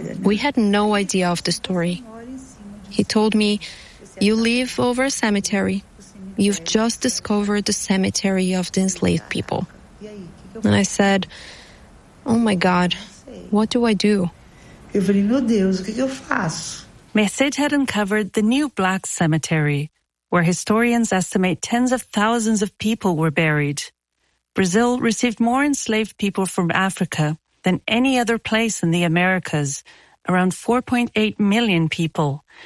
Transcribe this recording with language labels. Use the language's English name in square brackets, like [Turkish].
[English] We had no idea of the story. He told me, You live over a cemetery. You've just discovered the cemetery of the enslaved people. And I said, oh my God, what do I do? [Portuguese] Eu falei, meu Deus, o que eu faço? [English] Message had uncovered the new black cemetery, where historians estimate tens of thousands of people were buried. Brazil received more enslaved people from Africa than any other place in the Americas, around 4.8 million people.